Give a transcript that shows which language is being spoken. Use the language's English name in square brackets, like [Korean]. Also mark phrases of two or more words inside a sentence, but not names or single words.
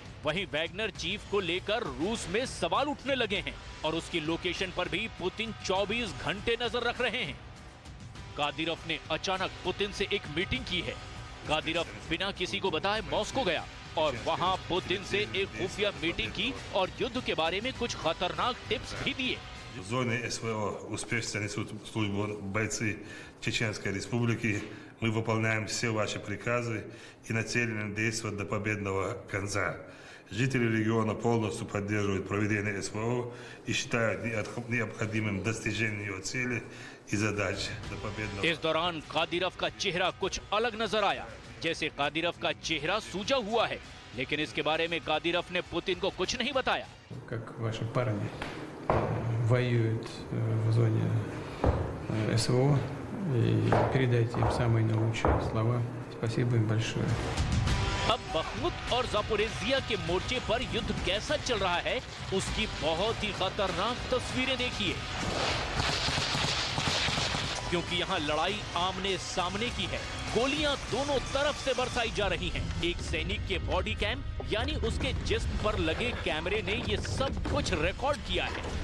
[Hindi] वहीं वैगनर चीफ को लेकर रूस में सवाल उठने लगे हैं और उसकी लोकेशन पर भी पुतिन 24 घंटे नजर रख रहे हैं। कादिरोव ने अचानक पुतिन से एक मीटिंग की है। कादिरोव बिना किसी को बताए मॉस्को गया और वहां पुतिन से एक खुफिया मीटिंग की और युद्ध के बारे में कुछ खतरनाक टिप्स भी दिए। [Russian] В зоне СВО успешно несут службу бойцы Чеченской Республики. Мы выполняем все ваши приказы и нацелены действовать до победного конца. Жители региона полностью поддерживают проведение СВО и считают необходимым достижение ее цели и задач до победного. [Hindi] इस दौरान कादिरोव का चेहरा कुछ अलग नजर आया, जैसे कादिरोव का चेहरा सूजा हुआ है, लेकिन इसके बारे में कादिरोव ने पुतिन को कुछ नहीं बताया। [Russian] Как ваши парни воюют в зоне СВО, и передайте им самые наилучшие слова. Спасибо им большое. [Hindi] अब बखमुत और जापोरेजिया के मोर्चे पर युद्ध कैसा चल रहा है, उसकी बहुत ही खतरनाक तस्वीरें देखिए, क्योंकि यहाँ लड़ाई आमने सामने की है। गोलियां दोनों तरफ से बरसाई जा रही हैं। एक सैनिक के [English] body cam [Hindi] यानी उसके जिस्म पर लगे कैमरे ने ये सब कुछ रिकॉर्ड किया है।